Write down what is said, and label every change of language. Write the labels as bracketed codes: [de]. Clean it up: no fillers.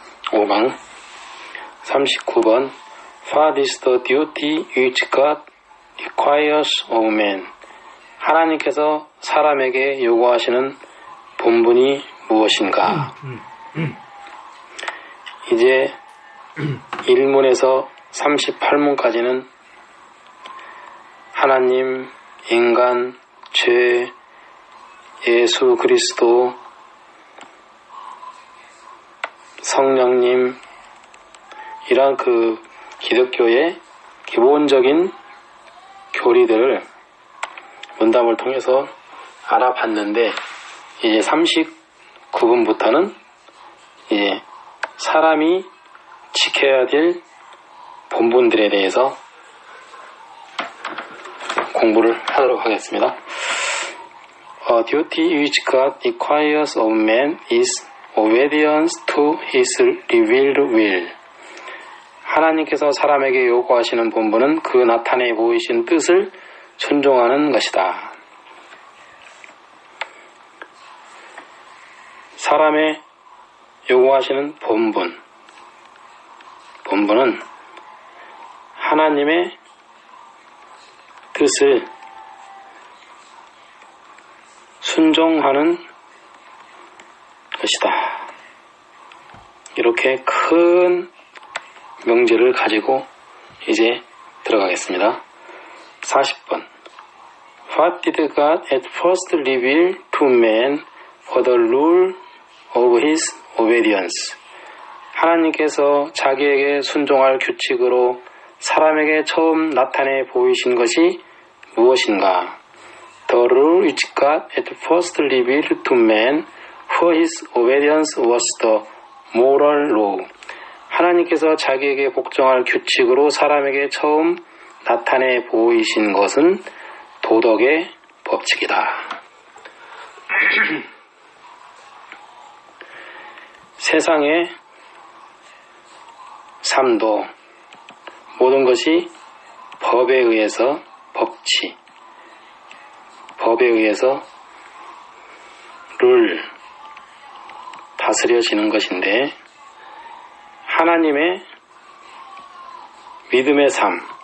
[en] (5강) 39번 What is the duty which God requires of man? [ko] 하나님께서 사람에게 요구하시는 본분이 무엇인가? 이제 1문에서 38문까지는 하나님, 인간, 죄, 예수 그리스도, 성령님, 이런 그 기독교의 기본적인 교리들을 문답을 통해서 알아봤는데, 이제 39분부터는 이제 사람이 지켜야 될 본분들에 대해서 공부를 하도록 하겠습니다. [en] A duty which God requires of man is obedience to his revealed will. [ko] 하나님께서 사람에게 요구하시는 본분은 그 나타내 보이신 뜻을 순종하는 것이다. 사람의 요구하시는 본분은 하나님의 뜻을 순종하는 것이다. 이렇게 큰 명제를 가지고 이제 들어가겠습니다. [en] 40번 What did God at first reveal to man for the rule of his obedience? [ko] 하나님께서 자기에게 순종할 규칙으로 사람에게 처음 나타내 보이신 것이 무엇인가? [en] The rule which God at first revealed to man for his obedience was the moral law. [ko] 하나님께서 자기에게 복종할 규칙으로 사람에게 처음 나타내 보이신 것은 도덕의 법칙이다. 세상의 삶도 모든 것이 법에 의해서 법에 의해서 다스려지는 것인데, 하나님의 믿음의 삶,